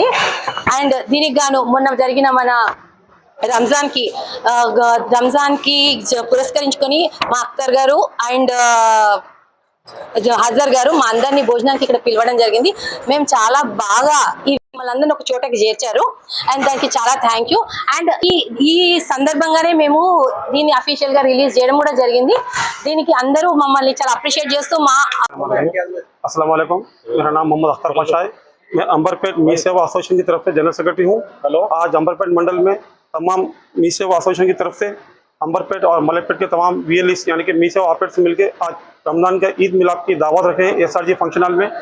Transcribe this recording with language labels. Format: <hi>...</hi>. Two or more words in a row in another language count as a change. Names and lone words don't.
<te>అండ్ దీనికి గాను మొన్న జరిగిన మన రంజాన్ కి పురస్కరించుకొని మా అఖ్తర్ గారు అండ్ హజర్ గారు మా అందరినీ భోజనానికి ఇక్కడ పిలవడం జరిగింది. మేము చాలా బాగా మనందరినీ ఒక చోటకి చేర్చారు అండ్ దానికి చాలా</te> <en>thank you.</en> <te>అండ్ ఈ సందర్భంగానే మేము దీన్ని అఫీషియల్ గా రిలీజ్ చేయడం కూడా జరిగింది. దీనికి అందరూ మమ్మల్ని చాలా అప్రిషియేట్ చేస్తూ</te> <ar>السلام عليكم,</ar> <ur>میرا نام محمد اختر پاشا ہے. میں امبرپیٹ می سیوا ایسوسی ایشن کی طرف سے</ur> <en>general secretary</en> <ur>ہوں۔ آج امبرپیٹ منڈل میں تمام می سیوا ایسوسی ایشن کی طرف سے امبرپیٹ اور ملےپیٹ کے تمام VLEs یعنی کہ می سیوا آپریٹ سے مل کر آج رمضان کا عید میلاد کی دعوت رکھے ہیں SRG فنکشن ہال میں.</ur>